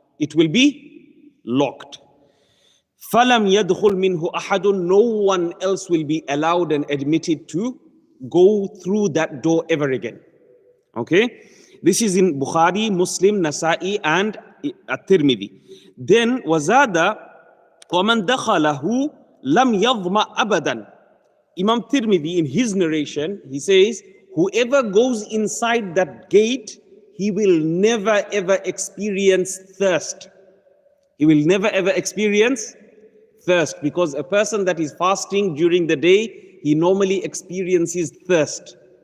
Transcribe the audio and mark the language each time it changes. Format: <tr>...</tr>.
<en>It will be locked.</en> <ar>فَلَمْ يَدْخُلْ مِنْهُ أَحَدٌ.</ar> <en>No one else will be allowed and admitted to go through that door ever again. Okay? This is in Bukhari, Muslim, Nasa'i and At-Tirmidhi. Then</en> <ar>wazada وَمَنْ دَخَلَهُ لَمْ يَظْمَأْ أَبَدًا.</ar> <en>Imam Tirmidhi in his narration, he says, whoever goes inside that gate, he will never ever experience thirst. He will never ever experience thirst, because a person that is fasting during the day, he normally experiences thirst.</en>